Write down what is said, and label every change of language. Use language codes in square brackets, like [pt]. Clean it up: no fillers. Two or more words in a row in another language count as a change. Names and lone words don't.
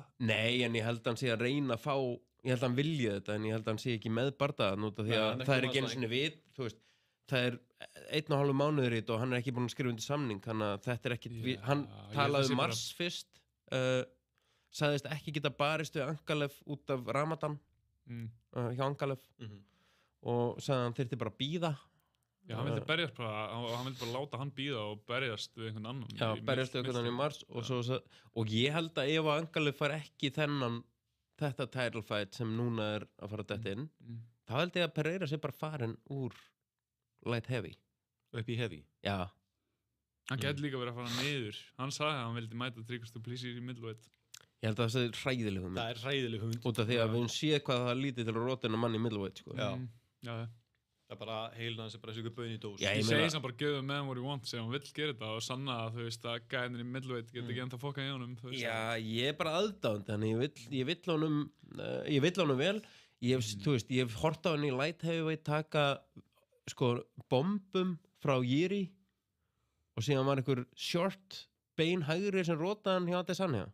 [is] Nei, en ég held að hann sé að reyna að fá, ég held að hann vilja þetta, en ég held að hann sé ekki með bardaðan út af því að það er ekki einu sinni þú veist, það er 1,5 mánuður í þetta og hann er ekki búin að skrifa undir samning, þannig að þetta er ekki, hann talaði mars fyrst, sagðist ekki geta barist við Ankalef út af Ramadan hjá Ankalef og sagði að hann þyrfti bara að bíða. Já, hann vildi berjast bara, hann vildi bara láta hann bíða og berjast við einhvern annan. Já, berjast við einhvern annan í mars og ég held að ef Ankalef fær ekki þetta [en] title fight [is] sem núna er að fara detta inn, þá held ég að Pereira sé bara farin úr [en] light heavy. [is] Upp í heavy? Já. Hann gæti líka verið að fara niður. Hann sagði að hann vildi mæta Dricus du Plessis í middleweight. Ég held að það er hræðileg hugmynd. Það er hræðileg hugmynd. Út af því að við höfum séð hvað það lítið til að rótina mann í middleweight, sko. Já. Það er bara heilin hans er bara þessu böðin í dós. Ég segi sem bara [en] give the man what he wants [is] ef hann vill gera þetta og sanna að þú veist að gæðinir í middleweight geta ekki ennþá fokkað í honum. Já, ég er bara aðdáðandi, þannig ég vill honum vel. Þú veist, ég hef hort á hann í [en] light heavyweight [is] taka sko bombum frá Jiri og síðan var einhver short beinhægri sem rótaði hann hjá Adesanya.